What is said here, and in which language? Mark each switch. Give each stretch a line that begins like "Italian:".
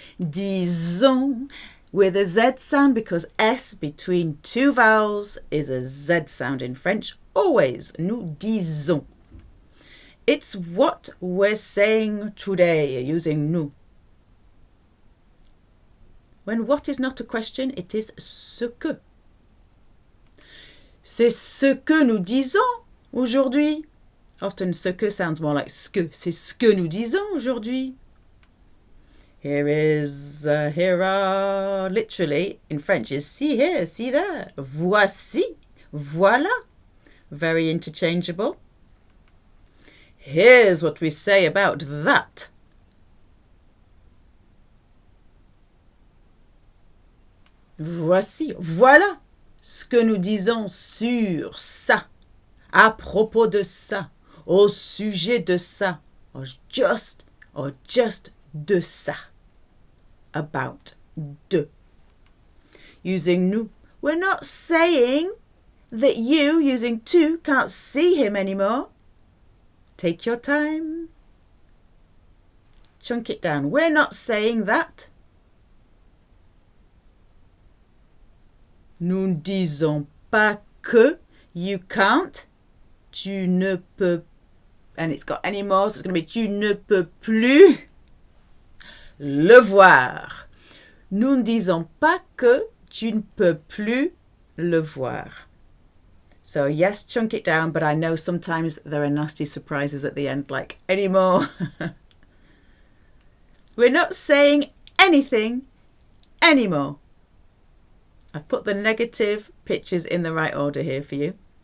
English: Disons, with a Z sound, because S between two vowels is a Z sound in French. Always,
French: nous disons.
English: It's what we're saying today, using nous. When what is not a question, it is ce que.
French: C'est ce que nous disons aujourd'hui. Often ce que
English: sounds more like
French: ce que. C'est ce que nous disons aujourd'hui.
English: Here are literally in French is see here, see there.
French: Voici, voilà.
English: Very interchangeable. Here's what we say about that.
French: Voici, voilà ce que nous disons sur ça, à propos de ça, au sujet de ça,
English: or just
French: de ça,
English: about,
French: de.
English: Using nous, we're not saying that you, using tu, can't see him anymore. Take your time. Chunk it down. We're not saying that.
French: Nous ne disons pas que
English: you can't,
French: tu ne peux,
English: and it's got any more, so it's going to be
French: tu ne peux plus le voir. Nous ne disons pas que tu ne peux plus le voir.
English: So yes, chunk it down, but I know sometimes there are nasty surprises at the end, like any more. We're not saying anything anymore. I've put the negative pictures in the right order here for you.